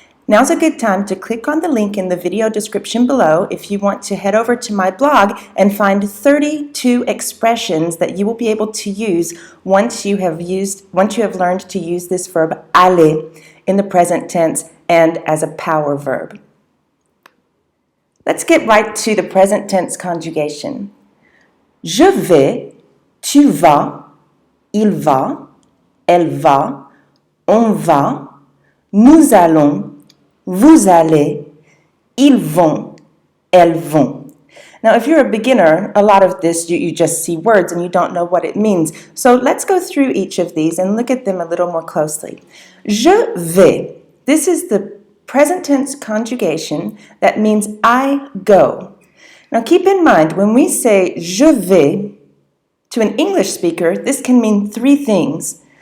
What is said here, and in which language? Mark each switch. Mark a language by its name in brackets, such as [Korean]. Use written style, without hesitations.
[English] Now's a good time to click on the link in the video description below if you want to head over to my blog and find 32 expressions that you will be able to use once you have learned to use this verb aller in the present tense and as a power verb. Let's get right to the present tense conjugation. [French] Je vais, tu vas, il va, elle va, on va, nous allons, vous allez, ils vont, elles vont. [English] Now, if you're a beginner, a lot of this you just see words and you don't know what it means. So let's go through each of these and look at them a little more closely. [French] Je vais. [English] This is the present tense conjugation that means I go. Now, keep in mind, when we say [French] je vais [English] to an English speaker, this can mean three things.